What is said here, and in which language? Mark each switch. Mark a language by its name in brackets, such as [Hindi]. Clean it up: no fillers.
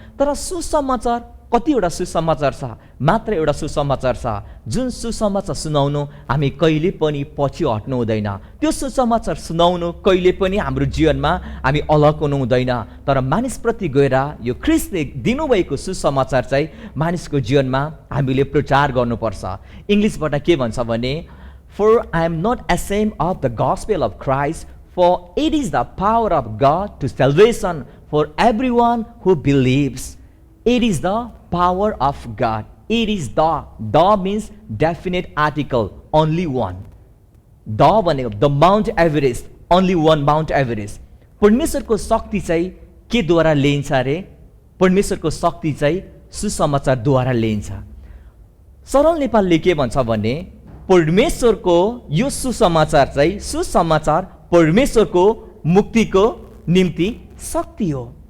[Nepali] तर सुसमाचार कतिवटा सुसमाचार छ, मात्र एउटा सुसमाचार छ जुन सुसमाचार सुनाउनु हामी कहिले पनि पछि हट्नु हुँदैन। त्यो सुसमाचार सुनाउनु कहिले पनि हाम्रो जीवनमा हामी अलग हुनु हुँदैन। तर मानिसप्रति गएर यो ख्रीष्टले दिनुभएको सुसमाचार चाहिँ मानिसको जीवनमा हामीले प्रचार गर्नुपर्छ। इङ्ग्लिसबाट के भन्छ भने, [English] For I am not ashamed of the gospel of Christ, for it is the power of God to salvation for everyone who believes. It is the power of God. It is the means definite article, only one. The भनेको the Mount Everest, only one Mount Everest. [Nepali] परमेश्वरको शक्ति चाहिँ के द्वारा ल्याइन्छ अरे? परमेश्वरको शक्ति चाहिँ सुसमाचारद्वारा ल्याइन्छ। सरल नेपालले के भन्छ भने, परमेश्वरको यो सुसमाचार चाहिँ सुसमाचार परमेश्वरको मुक्तिको निम्ति शक्ति हो।